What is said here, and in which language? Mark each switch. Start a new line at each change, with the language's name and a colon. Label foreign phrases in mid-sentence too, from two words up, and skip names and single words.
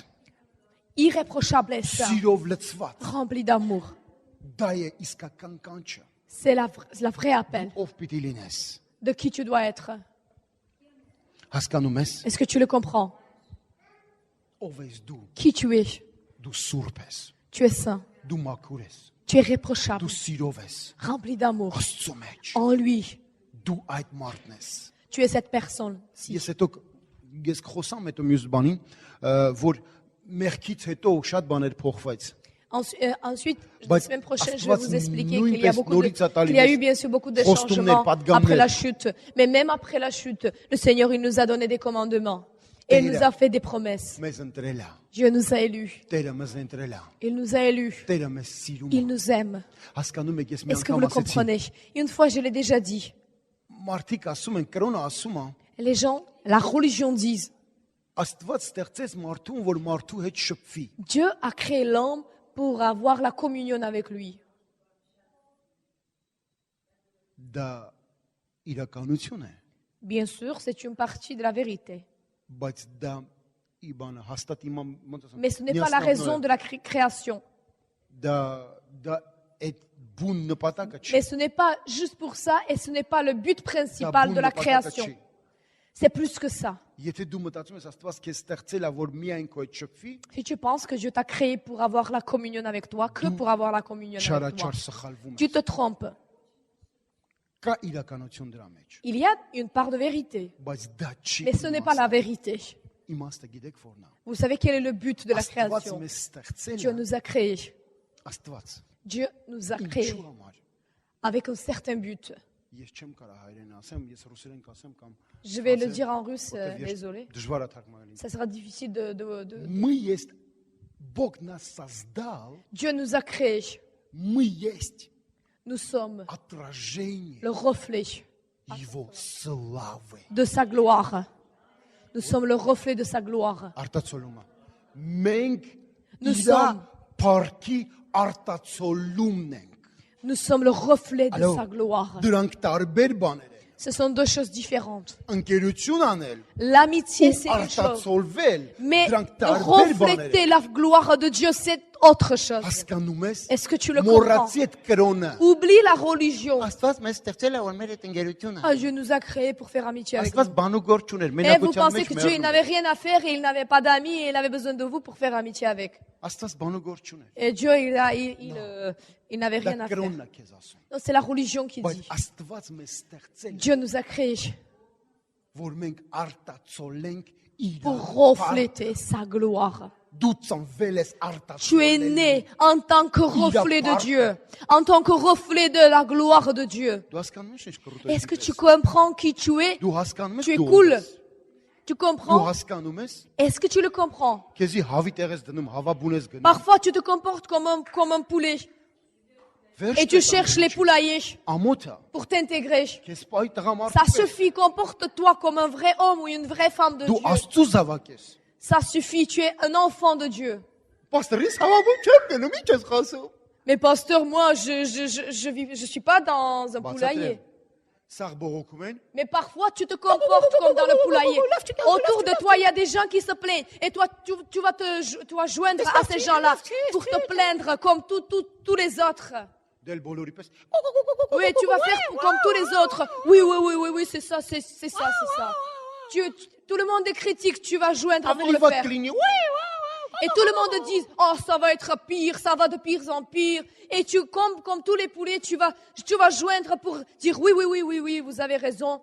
French: Irréprochable et saint,
Armenian: սիրով լցված։
French: rempli d'amour.
Armenian: Դա է իսկական կանչը։
French: C'est la vraie appel
Armenian: Ով պիտի լինես։
French: de qui tu dois être.
Armenian: Հասկանում ես,
French: Est-ce que tu le comprends?
Armenian: ով ես դու։
French: Qui tu es?
Armenian: Դու սուրբ ես։
French: Tu es saint.
Armenian: Դու մաքուր ես։
French: Tu es irréprochable,
Armenian: Դու սիրով ես։
French: rempli d'amour.
Armenian: Աստծո մեջ։
French: En lui,
Armenian: Դու այդ մարդն ես։
French: tu es cette personne.
Armenian: Ես հետո ես խոսամ հետո մյուս բանին, որ մեղքից հետո շատ բաներ փոխվեց։
French: Ensuite, la
Armenian: Բայց
French: semaine prochaine, je vais
Armenian: Աստված
French: vous expliquer
Armenian: նույնպես
French: qu'il y a
Armenian: նորից ա տալի
French: qu'il y a
Armenian: մեզ
French: eu bien sûr beaucoup de
Armenian: խոստումներ,
French: changements
Armenian: պատգամներ։
French: après la chute. Mais même après la chute, le Seigneur, il nous a donné des commandements. Et il nous a fait des promesses.
Armenian: մեզ ընտրել է,
French: Dieu nous a élus.
Armenian: Տերը մեզ ընտրել է,
French: Il nous a élus.
Armenian: Տերը մեզ սիրում
French: Il
Armenian: է։
French: nous aime.
Armenian: Հասկանում եք, ես մի
French: Est-ce que vous le
Armenian: անգամ ասեցի,
French: comprenez? Une fois, je l'ai déjà dit.
Armenian: մարդիկ ասում են, կրոնը ասում է,
French: Les gens, la religion disent,
Armenian: Աստված ստեղծեց մարդուն, որ մարդու հետ շփվի։
French: Dieu a créé l'homme pour avoir la communion avec lui.
Armenian: Դա իրականություն է,
French: Bien sûr, c'est une partie de la vérité.
Armenian: բայց դա իբանը հաստատ ոնց ասեմ,
French: Mais ce n'est pas la raison de la création.
Armenian: դա այդ բուն նպատակը չի։
French: Mais ce n'est pas juste pour ça et ce n'est pas le but
Armenian: Դա
French: principal
Armenian: բուն
French: de la
Armenian: նպատակը
French: création.
Armenian: չի։
French: C'est plus que ça.
Armenian: Եթե դու մտածում ես Աստված քեզ ստեղծել է, որ միայն քո հետ շփվի,
French: Si tu penses que Dieu t'a créé pour avoir la communion avec toi, que pour avoir la communion avec toi,
Armenian: չարաչար սխալվում
French: tu
Armenian: ես։
French: te trompes.
Armenian: Կա իրականություն դրա մեջ,
French: Il y a une part de vérité,
Armenian: բայց դա չի։
French: mais ce n'est pas la vérité.
Armenian: Իմաստը գիտեք որն է։
French: Vous savez quel est le but de la
Armenian: Աստված
French: création?
Armenian: մեզ ստեղծել
French: Dieu
Armenian: է,
French: nous a créés.
Armenian: Աստված
French: Dieu nous a créés
Armenian: ինչու համար։
French: avec un certain but.
Armenian: Ես չեմ կարող հայերեն ասեմ, ես ռուսերեն կասեմ կամ
French: Je vais le dire en russe,
Armenian: որտեվ ես
French: désolé.
Armenian: դժվար է թարգմանել։
French: Ça sera difficile
Russian: Мы есть Бог нас создал,
French: Dieu nous a créés.
Russian: мы есть
French: Nous sommes
Russian: отражение
French: le reflet
Russian: Его славы.
French: de sa gloire. Nous sommes le reflet de sa gloire.
Armenian: Արտացոլումը։ Մենք
French: Nous
Armenian: իրա
French: sommes-
Armenian: парքի արտացոլումն ենք։
French: Nous sommes le reflet de Allô? sa gloire.
Armenian: Դրանք տարբեր բաներ են։
French: Ce sont deux choses différentes.
Armenian: Ընկերություն անել
French: L'amitié,
Armenian: ու
French: c'est une chose.
Armenian: արտացոլվել,
French: Mais
Armenian: դրանք տարբեր բաներ
French: refléter
Armenian: են։
French: la gloire de Dieu, c'est autre chose.
Armenian: Հասկանում ես։
French: Est-ce que tu le comprends?
Armenian: Մոռացի այդ կրոնը։
French: Oublie la religion.
Armenian: Աստված մեզ ստեղծել է որ մեր այդ ընկերությունը։
French: Ah, Dieu nous a créés pour faire amitié avec
Armenian: Աստված
French: nous.
Armenian: բանու գործ չուներ,
French: Et vous
Armenian: մենակության
French: pensez
Armenian: մեջ
French: que Dieu il
Armenian: մեռնում։
French: n'avait rien à faire et il n'avait pas d'amis et il avait besoin de vous pour faire amitié avec.
Armenian: Աստված բանու գործ չուներ։
French: Et Dieu, il n'avait
Armenian: Դա
French: rien à faire.
Armenian: կրոնն է քեզ ասում։
French: Non, c'est la religion qui
Armenian: Բայց
French: dit.
Armenian: Աստված մեզ ստեղծել է,
French: Dieu nous a créés
Armenian: որ մենք արտացոլենք իր
French: pour refléter sa gloire.
Armenian: Դու ծնվել ես
French: Tu es
Armenian: արտացոլել։
French: né en tant que reflet de Dieu, en tant que reflet de la gloire de Dieu.
Armenian: Դու հասկանում ես ինչ կրուտ
French: Est-ce que tu comprends qui tu es?
Armenian: Դու հասկանում ես
French: Tu es
Armenian: դու
French: cool.
Armenian: ով ես։
French: Tu
Armenian: Դու
French: comprends?
Armenian: հասկանում ես,
French: Est-ce que tu le comprends?
Armenian: քեզի հավի տեղ ես դնում, հավա բուն ես գնում։
French: Parfois, tu te comportes comme un poulet
Armenian: Վերջ
French: et tu
Armenian: տեղ
French: cherches les poulaillers
Armenian: ամոթը,
French: pour t'intégrer.
Armenian: քեզ պահի տղամարդ։
French: Ça suffit, comporte-toi comme un vrai homme ou une vraie femme de
Armenian: Դու
French: Dieu.
Armenian: Աստծո զավակ ես։
French: Ça suffit, tu es un enfant de Dieu.
Armenian: Պաստորից հավաբուն չեմ գնում, ի՞նչ ես խոսում։
French: Mais pasteur, moi, je suis pas dans un poulailler.
Armenian: Սաղ բողոքում են։
French: Mais parfois, tu te comportes comme dans le poulailler. Autour de toi, il y a des gens qui se plaignent. Et toi, tu vas joindre à ces gens-là pour te plaindre comme tous les autres.
Armenian: Դել բոլորի պես։
French: Oui, tu vas faire comme tous les autres. Oui, c'est ça, c'est ça. Tout le monde est critique, tu vas joindre pour
Armenian: Ավելի
French: le
Armenian: վատ
French: faire.
Armenian: կլինի։
French: Et tout le monde dit, oh, ça va être pire, ça va de pire en pire. Et tu, comme tous les poulets, tu vas joindre pour dire, oui, vous avez raison.